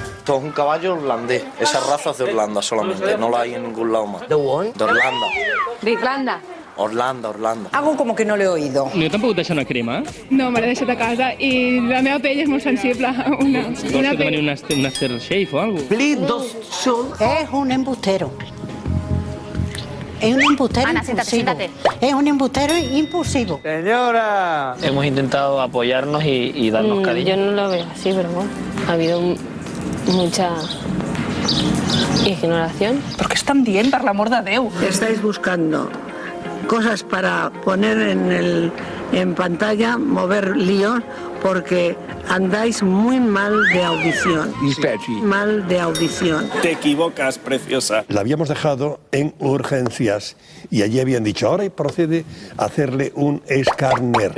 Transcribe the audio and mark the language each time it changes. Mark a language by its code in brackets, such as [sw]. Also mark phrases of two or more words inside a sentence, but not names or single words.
[es] Esto es un caballo holandés. Esa raza es de Holanda solamente, no la hay en ningún lado más. ¿De dónde? De Holanda. ¿De Irlanda? Holanda. Hago como que no lo he oído. [ca] Jo tampoc deixa una crema. No, me l'he deixat a casa i la meva pell és molt sensible a una Vols que te pell... veni un aftershave o algo? [es] Es un embustero. Es un embustero Ana, impulsivo. siéntate. Es un embustero impulsivo. ¡Señora! Hemos intentado apoyarnos y darnos cariño. Yo no lo veo así, pero bueno, ha habido mucha ignoración. [ca] Però què estan dient, per l'amor de Déu? [es] Estáis buscando cosas para poner en pantalla, mover líos, porque andáis muy mal de audición. Mal de audición. Te equivocas, preciosa. La habíamos dejado en urgencias y allí habían dicho, ahora procede a hacerle un escáner.